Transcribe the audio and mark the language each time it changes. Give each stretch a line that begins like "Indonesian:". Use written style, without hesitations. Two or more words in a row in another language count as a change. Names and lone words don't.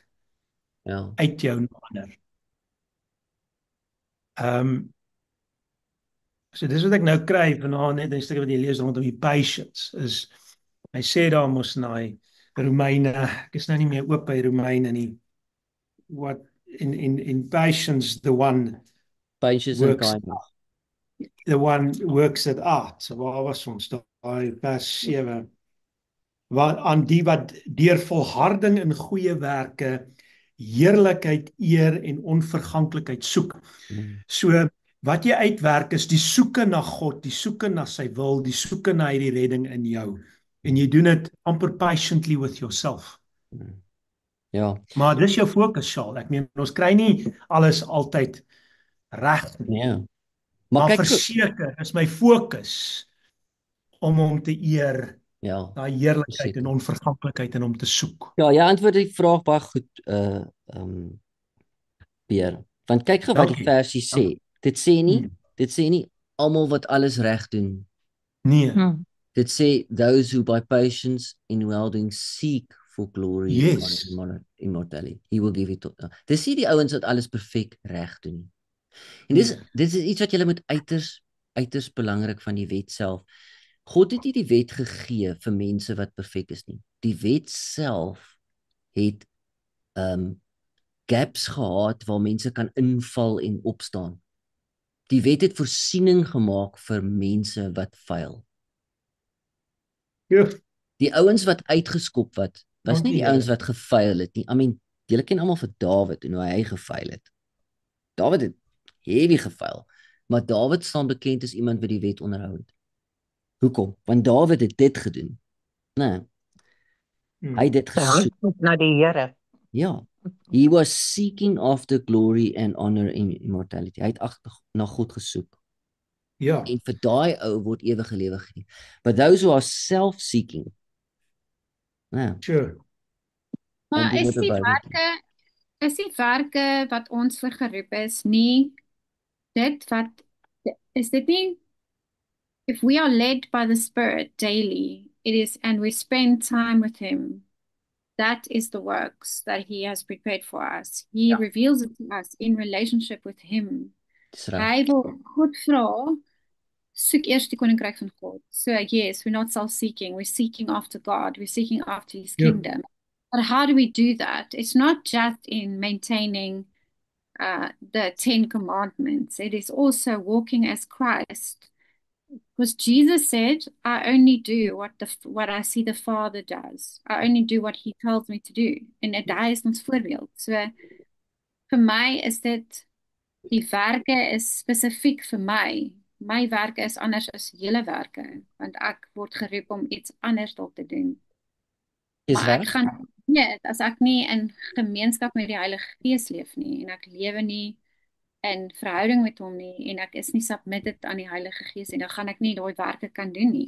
Afrikaans: Ja. Uit jou nader. So dis wat ek nou kry vanaand net 'n stukkie wat jy lees rondom die patience is, hy sê daar mos na Romeine, ek is nou nie meer oop by Romeine nie,
English: what in patience Patience and kindness. The one works it out.
Afrikaans: So waar was ons daai vers 7? Aan die wat deur volharding in goeie werke heerlikheid, eer en onverganklikheid soek. So wat jy uitwerk is die soeke na God, die soeke na sy wil, die soeke na die redding in jou. En jy doen dit amper
English: patiently with yourself.
Afrikaans: Ja. Maar dis jou fokus, Shaal. Ek meen, ons kry nie alles altyd reg nie. Ja. Maar verseker is my fokus om hom te eer, daai heerlikheid en onverganklikheid in hom te soek. Ja, jy antwoord die vraag baie goed, Pierre. Want kyk gou wat die versie sê. Dit sê nie almal wat alles reg doen. Nee. Dit sê
English: those who by patience in well-doing seek for glory and immortality. He will give it to.
Afrikaans: Dis nie die ouens wat alles perfek reg doen. En dit is iets wat jy moet uiters belangrik van die wet self. God het nie die wet gegee vir mense wat perfek is nie. Die wet self het gaps gehad waar mense kan inval en opstaan. Die wet het voorsiening gemaak vir mense wat faal. Ja. Die ouens wat uitgeskop was nie die ouens wat gefaal het nie.
English: I mean,
Afrikaans: julle ken almal vir Dawid en hoe hy gefaal het. Dawid het heavy gefaal, maar Dawid staan bekend as iemand wat die wet onderhou het. Hoekom? Want Dawid het dit gedoen. Nee. Hy het dit gesoek na die Here. Ja.
English: He was seeking after glory and honor and immortality.
Afrikaans: Hy het na God gesoek. Ja. En vir daai ou word ewige lewe gegee.
English: But those who are self-seeking.
Afrikaans: Nou.
English: Sure.
Afrikaans: Maar is die werke wat ons vir geroep is nie is dit nie,
English: if we are led by the Spirit daily, it is, and we spend time with him, that is the works that he has prepared for us. He reveals it to us in relationship with him.
Afrikaans: Dis reg. Hy wil God vra, soek eers die koninkryk van God.
English: So yes, we're not self-seeking, we're seeking after God, we're seeking after his kingdom. But how do we do that? It's not just in maintaining the 10 commandments. It is also walking as Christ. Because Jesus said, I only do what I see the Father does. I only do what he tells me to do.
Afrikaans: En hy is ons voorbeeld. So vir my is dit, die werke is spesifiek vir my. My werke is anders as julle werke, want ek word geroep om iets anders dalk te doen. Is Maar reg? ek gaan weet as ek nie in gemeenskap met die Heilige Gees leef nie en ek lewe nie in verhouding met hom nie en ek is nie submitted aan die Heilige Gees en dan gaan ek nie daai werke kan doen nie.